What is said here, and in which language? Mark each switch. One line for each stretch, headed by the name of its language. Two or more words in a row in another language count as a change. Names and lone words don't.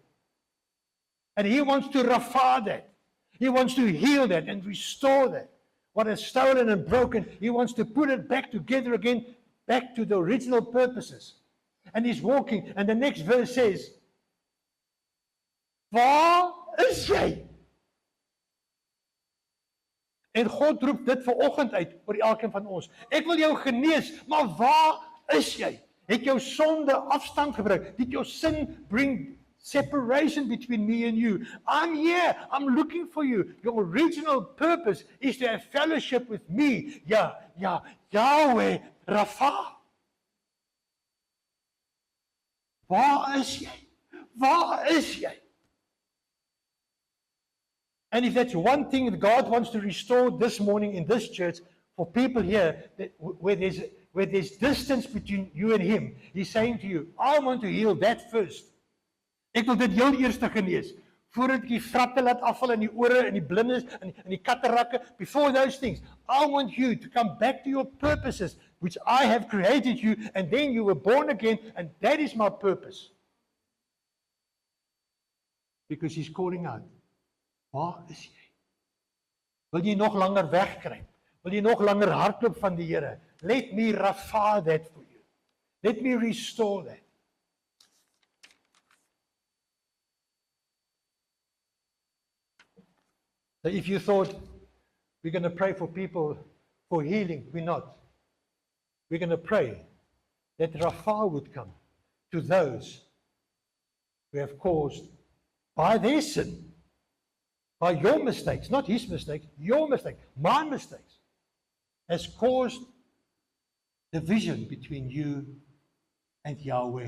English: And he wants to rafa that. He wants to heal that and restore that. What is stolen and broken, he wants to put it back together again, back to the original purposes. And he's walking, and the next verse says,
Afrikaans: waar is jy? En God roep dit vanoggend uit oor elkeen van ons. Ek wil jou genees, maar waar is jy? Het jou sonde afstand gebring?
English: Did your sin bring separation between me and you? I'm here. I'm looking for you. Your original purpose is to have fellowship with me.
Afrikaans: Yahweh Rapha. Waar is jy? Waar is jy?
English: And if that's one thing that God wants to restore this morning in this church, for people here that where there's distance between you and him, he's saying to you, I want to heal that first.
Afrikaans: Ek wil dit heel eers genees. Voordat ek die vratte laat afval in die ore en die blindes en die katarakke,
English: before those things, I want you to come back to your purposes, which I have created you, and then you were born again, and that is my purpose. Because he's calling out,
Afrikaans: waar is jy? Wil jy nog langer wegkruip? Wil jy nog langer hardloop van die Here?
English: Let me rafa that for you. Let me restore that. So if you thought we're going to pray for people for healing, we're not. We're going to pray that Rafa would come to those who have caused, by their sin, by your mistakes, not his mistakes, your mistakes, my mistakes, has caused division between you and Yahweh.